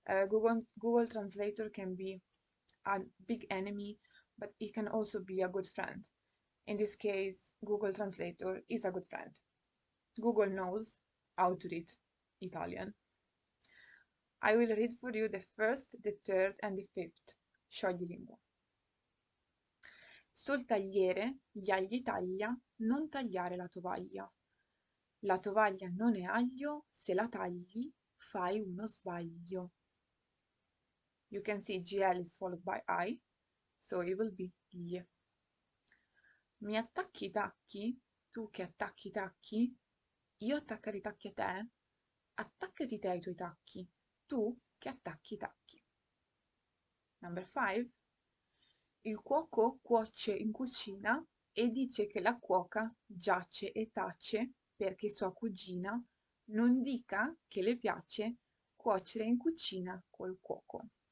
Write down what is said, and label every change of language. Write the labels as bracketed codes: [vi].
[en] Google Translator can be a big enemy, but it can also be a good friend. In this case, Google Translator is a good friend. Google knows how to read Italian. I will read for you the first, the third, and the fifth scioglilingua. [it] Sul tagliere gli agli taglia, non tagliare la tovaglia. La tovaglia non è aglio, se la tagli fai uno sbaglio. [en] You can see GL is followed by I, so it will be gli. [it] Mi attacchi i tacchi, tu che attacchi i tacchi, io attaccare i tacchi a te, attaccati te ai tuoi tacchi, tu che attacchi i tacchi. [en] Number 5. [it] Il cuoco cuoce in cucina e dice che la cuoca giace e tace perché sua cugina non dica che le piace cuocere in cucina col cuoco.